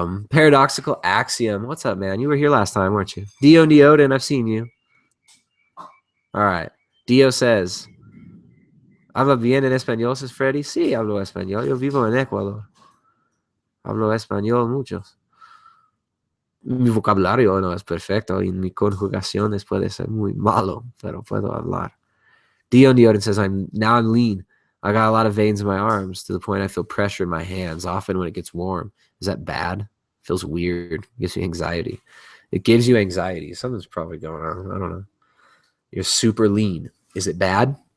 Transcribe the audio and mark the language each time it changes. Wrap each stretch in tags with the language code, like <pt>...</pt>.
<en>Paradoxical Axiom. What's up, man? You were here last time, weren't you? Dio Neoden, I've seen you. All right.</en> <es>Dio</es> <en>says,</en> <es>¿Habla bien en español, says Freddy? Sí, hablo español. Yo vivo en Ecuador. Hablo español muchos. Mi vocabulario no es perfecto y mi conjugaciones puede ser muy malo, pero puedo hablar.</es> <en>Dio Neoden says, I'm lean. I got a lot of veins in my arms to the point I feel pressure in my hands, often when it gets warm. Is that bad? Feels weird. Gives you anxiety. It gives you anxiety. Something's probably going on. I don't know. You're super lean. Is it bad?</en>